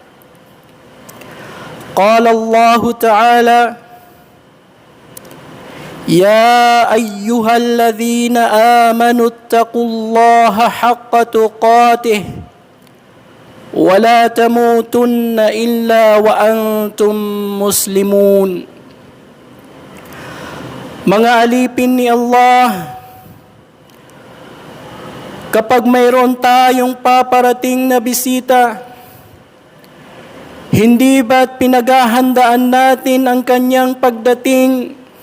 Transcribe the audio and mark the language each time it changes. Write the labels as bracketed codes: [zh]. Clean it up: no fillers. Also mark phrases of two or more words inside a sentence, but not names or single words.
[ar] قال الله تعالى يا أيها الذين آمنوا اتقوا الله حق تقاته ولا تموتن إلا وأنتم مسلمون. [tl] Mga alipin ni Allah, kapag mayroon tayong paparating na bisita, hindi ba't pinaghahandaan natin ang kanyang pagdating?